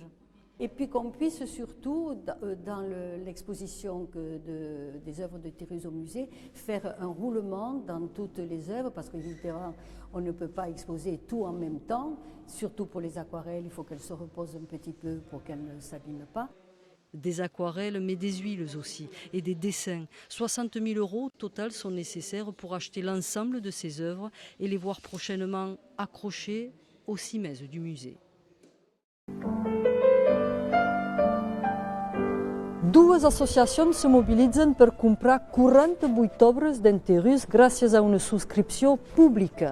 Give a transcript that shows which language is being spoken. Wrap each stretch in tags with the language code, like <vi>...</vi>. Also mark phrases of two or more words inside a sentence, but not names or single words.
<fr>Et puis qu'on puisse surtout, dans l'exposition des œuvres de Terrus au musée, faire un roulement dans toutes les œuvres, parce qu'évidemment, on ne peut pas exposer tout en même temps, surtout pour les aquarelles, il faut qu'elles se reposent un petit peu pour qu'elles ne s'abîment pas. Des aquarelles, mais des huiles aussi, et des dessins. 60 000 € au total sont nécessaires pour acheter l'ensemble de ces œuvres et les voir prochainement accrochées aux cimaises du musée.</fr> <ca>Dues associacions se mobilitzen per comprar 48 obres d'en Terrus gràcies a una subscripció pública.</ca>